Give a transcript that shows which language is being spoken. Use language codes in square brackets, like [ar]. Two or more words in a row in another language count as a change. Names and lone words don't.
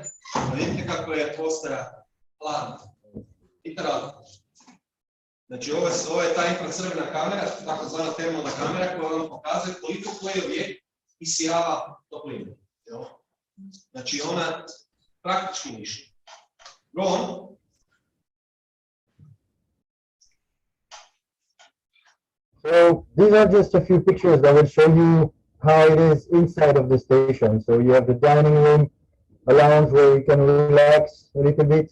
[hr] Vidite kako je postaja hladna. Znači, ovo je ta infracrvena kamera, takozvana termalna kamera koja vam pokazuje koliko koji objekt isijava topline. Znači, ona praktički ništa. [en] Go on. So these are just a few pictures that will show you how it is inside of the station. So you have the dining room, a lounge where you can relax a little bit.